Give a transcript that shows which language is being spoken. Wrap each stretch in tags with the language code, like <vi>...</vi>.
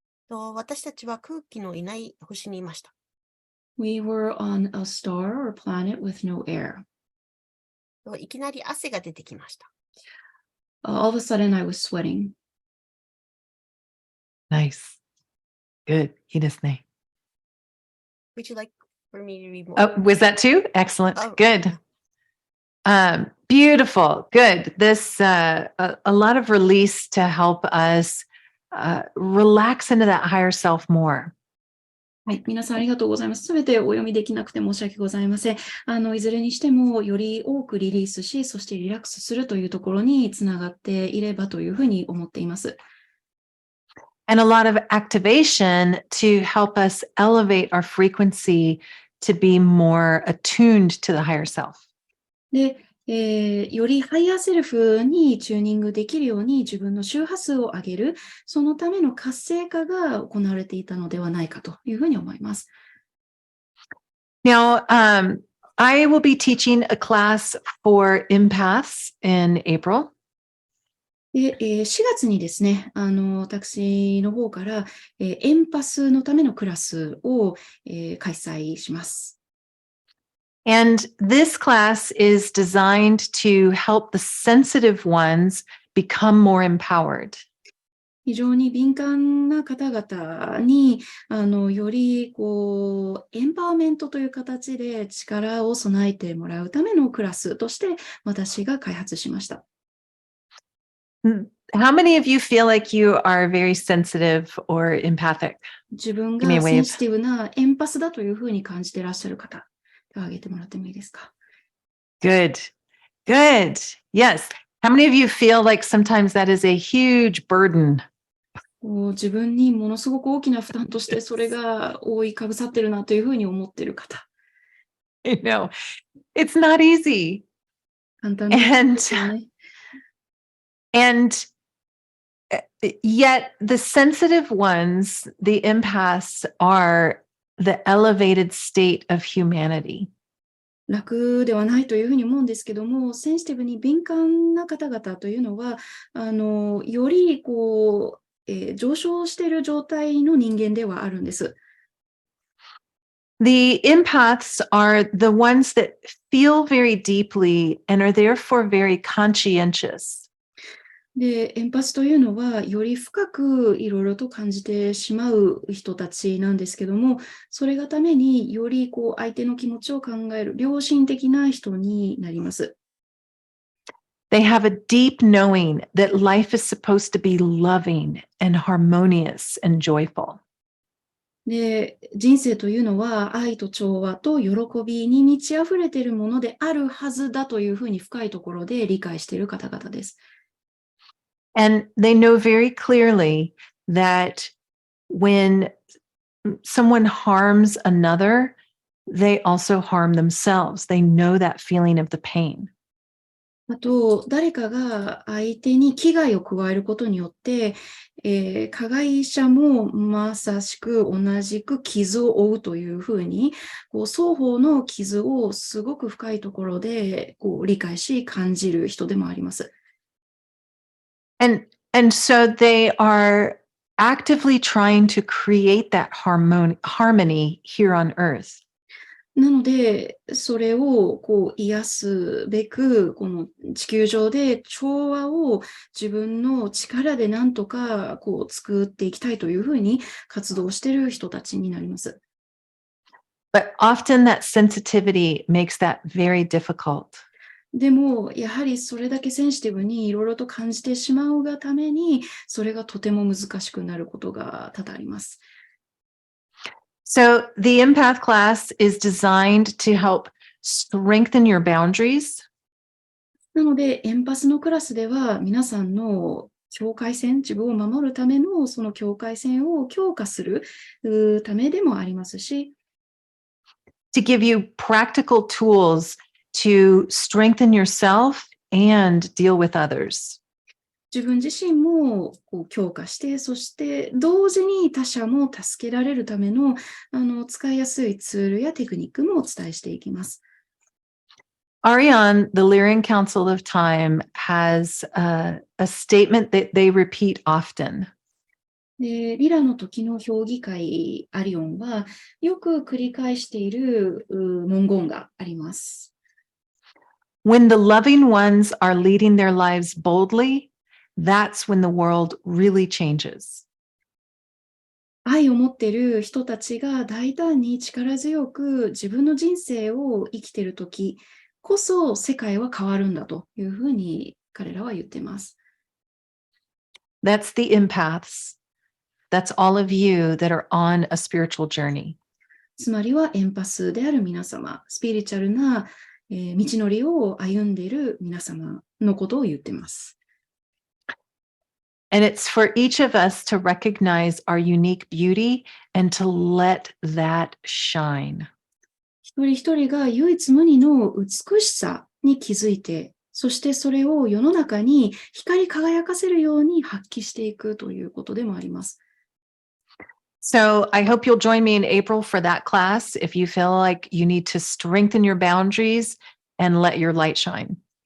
<ja>私たちは空気のいない星にいました。</ja> <en>We were on a star or planet with no air.</en> <ja>いきなり汗が出てきました。</ja> <en>All of a sudden, I was sweating. Nice. Good.</en> <ja>いいですね。</ja> <en>Would you like for me to read more? Oh, was that too? Excellent. Oh. Good. Beautiful. Good. This a lot of release to help us relax into that higher self more.</en> <ja>はい。皆さんありがとうございます。すべてお読みできなくて申し訳ございません。いずれにしても、より多くリリースし、そしてリラックスするというところにつながっていればというふうに思っています。</ja> <en>And a lot of activation to help us elevate our frequency to be more attuned to the higher self.</en> <ja>で、よりハイヤーセルフにチューニングできるように自分の周波数を上げる、そのための活性化が行われていたのではないかというふうに思います。</ja> <en>Now, I will be teaching a class for empaths in April.</en> <ja>で、4月にですね、私の方から、エンパスのためのクラスを、開催します。</ja> <en>And this class is designed to help the sensitive ones become more empowered.</en> <ja>非常に敏感な方々に、より、エンパワーメントという形で力を備えてもらうためのクラスとして、私が開発しました。</ja> <en>How many of you feel like you are very sensitive or empathic?</en> <ja>自分</ja> <en>Give me a</en> <ja>が</ja> <en>wave.</en> <ja>センシティブなエンパスだというふうに感じていらっしゃる方、手を挙げてもらってもいいですか？</ja> <en>Good. Good. Yes. How many of you feel like sometimes that is a huge burden?</en> <ja>自分にものすごく大きな負担としてそれが覆いかぶさってるなというふうに思っている方。</ja> <en>You know, it's not easy.</en> <ja>簡単ですよね。</ja> <en>And yet the sensitive ones, the empaths, are the elevated state of humanity.</en> <ja>楽ではないというふうに思うんですけども、センシティブに敏感な方々というのは、より上昇している状態の人間ではあるんです。</ja> <en>The empaths are the ones that feel very deeply and are therefore very conscientious.</en> <ja>で、エンパスというのは、より深くいろいろと感じてしまう人たちなんですけども、それがためにより相手の気持ちを考える良心的な人になります。</ja> <en>They have a deep knowing that life is supposed to be loving and harmonious and joyful.</en> <ja>で、人生というのは愛と調和と喜びに満ち溢れているものであるはずだというふうに深いところで理解している方々です。</ja> <en>And they know very clearly that when someone harms another, they also harm themselves. They know that feeling of the pain.</en> <ja>あと、誰かが相手に危害を加えることによって、加害者もまさしく同じく傷を負うというふうに、双方の傷をすごく深いところで理解し感じる人でもあります。</ja> <en>And so they are actively trying to create that harmony here on earth.</en> <ja>なので、それを癒すべく、この地球上で調和を自分の力でなんとか作っていきたいというふうに活動している人たちになります。</ja> <en>But often that sensitivity makes that very difficult.</en> <ja>でも、やはりそれだけセンシティブにいろいろと感じてしまうがために、それがとても難しくなることが多々あります。</ja> <en>So the empath class is designed to help strengthen your boundaries.</en> <ja>なので、エンパスのクラスでは皆さんの境界線、自分を守るためのその境界線を強化するためでもありますし、</ja> <en>to give you practical tools to strengthen yourself and deal with others.</en> <ja>自分自身も強化して、そして同時に他者も助けられるための使いやすいツールやテクニックもお伝えしていきます。</ja> <en>Ariane, the Lyrian Council of Time, has a statement that they repeat often.</en> <ja>でリラの時の評議会アリオンはよく繰り返している文言があります。</ja> <en>When the loving ones are leading their lives boldly, that's when the world really changes.</en> <ja>愛を持っている人たちが大胆に力強く自分の人生を生きているときこそ世界は変わるんだというふうに彼らは言っています。</ja> <en>That's the empaths. That's all of you that are on a spiritual journey.</en> <ja>つまりはエンパスである皆様、スピリチュアルな、道のりを歩んでいる皆様のことを言っています。</ja> <en>And it's for each of us to recognize our unique beauty and to let that shine.</en> <ja>一人一人が唯一無二の美しさに気づいて、そしてそれを世の中に光り輝かせるように発揮していくということでもあります。</ja> <en>So I hope you'll join me in April for that class if you feel like you need to strengthen your boundaries and let your light shine.</en>